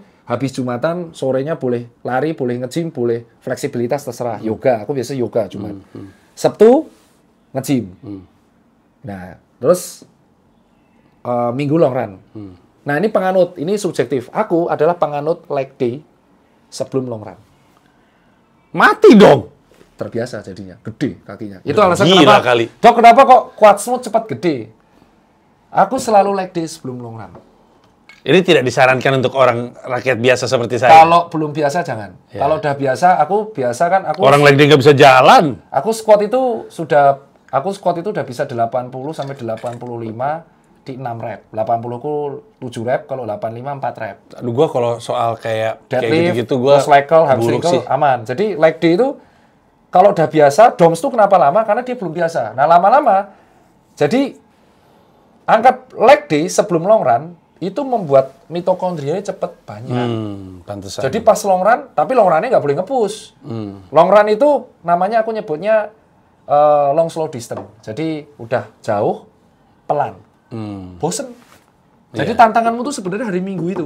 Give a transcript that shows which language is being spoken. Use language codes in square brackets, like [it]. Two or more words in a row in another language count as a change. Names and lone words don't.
[id] Habis Jumatan sorenya boleh lari, boleh nge-gym, boleh fleksibilitas terserah. Yoga, aku biasa yoga Jumat. Sabtu nge-gym. Nah, terus Minggu [en] long run. [id] Nah, ini penganut, ini subjektif. Aku adalah penganut [en] leg day [id] sebelum [en] long run. [id] Mati dong! Terbiasa jadinya, gede kakinya. Itu alasan Gila kenapa, kali. Dok, kenapa kok quadsmu cepat gede? Aku selalu [en] leg day [id] sebelum [en] long run. [id] Ini tidak disarankan untuk orang rakyat biasa seperti saya. Kalau belum biasa jangan. Ya. Kalau udah biasa, aku biasa kan aku Orang [en] leg day [id] nggak bisa jalan. Aku squat itu udah bisa 80 sampai 85 di 6 rep. 80 ku 7 rep, kalau 85 4 rep. Aduh, gua kalau soal kayak Deadlift, gitu-gitu gua [en] terus leg curl, [id] buruk hamstring sih. curl, aman. Jadi [en] leg day [id] itu kalau udah biasa, DOMS itu kenapa lama? Karena dia belum biasa. Nah, lama-lama jadi angkat [en] leg day [id] sebelum [en] long run [id] itu membuat mitokondrianya cepet banyak. Pantesan. Jadi pas [en] long run, [id] tapi [en] long run-nya [id] nggak boleh nge-push. Long run itu namanya aku nyebutnya [en] long slow distance. [id] Jadi udah jauh, pelan. Bosen. Jadi tantanganmu tuh sebenarnya hari Minggu itu.